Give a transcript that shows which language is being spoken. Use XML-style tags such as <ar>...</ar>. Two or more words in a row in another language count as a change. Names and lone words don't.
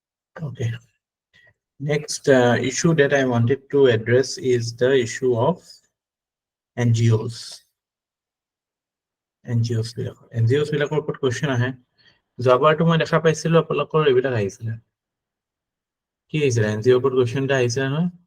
<en>Okay. Next issue that I wanted to address is the issue of NGOs.</en> <as>NGOs বিলাকৰ ওপৰত question আহে। যোৱাবাৰটো মই দেখা পাইছিলো আপোনালোকৰ এইবিলাক আহিছিলে। কি আহিছিলে? NGO ওপৰত question এটা আহিছিলে নহয়?</as>